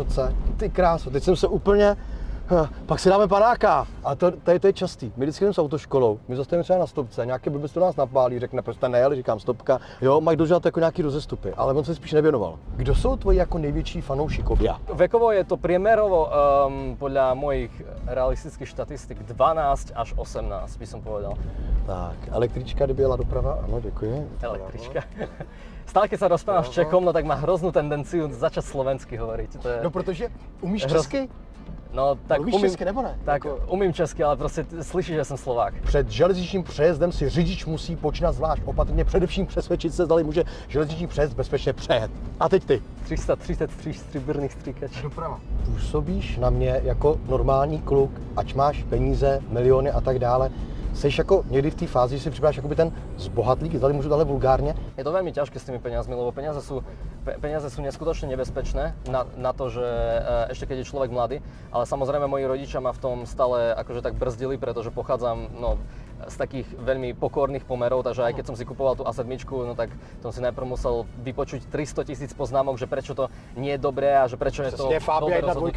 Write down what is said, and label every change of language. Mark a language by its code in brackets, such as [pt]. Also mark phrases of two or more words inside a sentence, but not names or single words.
[cs] Ty kráso, teď jsem se úplně Pak si dáme panáka. A to je častý. My vždycky jdeme s autoškolou, my zastavíme třeba na stopce, nějaký blbec to nás napálí, řekne, proč jste nejeli, říkám stopka. Jo, mají dožívat jako nějaký rozestupy, ale on se spíš nevěnoval. Kdo jsou tvoji jako největší fanoušikovia? [sk] Vekovo je to priemerovo podľa mojich realistických štatistik 12 až 18, by som povedal. [cs] Tak, električka, kdyby jela doprava, ano, děkuji. [sk] Električka. Stále keď sa rozprávam s Čechom, no tak má hroznú tendenciu začať slovensky hovoriť. To je... [cs] No protože umíš česky? No tak umíš česky nebo ne? Tak umím česky, ale prostě slyšíš, že jsem Slovák. Před železničním přejezdem si řidič musí počínat zvlášť opatrně, především přesvědčit se, zdali může železniční přejezd bezpečně přejet. A teď ty. 333 stříbrných stříkačů. Doprava. Působíš na mě jako normální kluk, ať máš peníze, miliony a tak dále. Seš jako někdy v té fázi, že si připadáš jako by ten zbohatlík, zdali můžu dále vulgárně? [sk] Je to veľmi ťažké s tými peniazmi, lebo peniaze sú neskutočne nebezpečné na to, že ešte keď je človek mladý, ale samozrejme moji rodičia ma v tom stále akože tak brzdili, pretože pochádzam z takých veľmi pokorných pomerov, takže aj keď som si kupoval tú A7, no tak som si najprv musel vypočuť 300 000 poznámok, že prečo to nie je dobré a že prečo je to dobre rozhodnuté.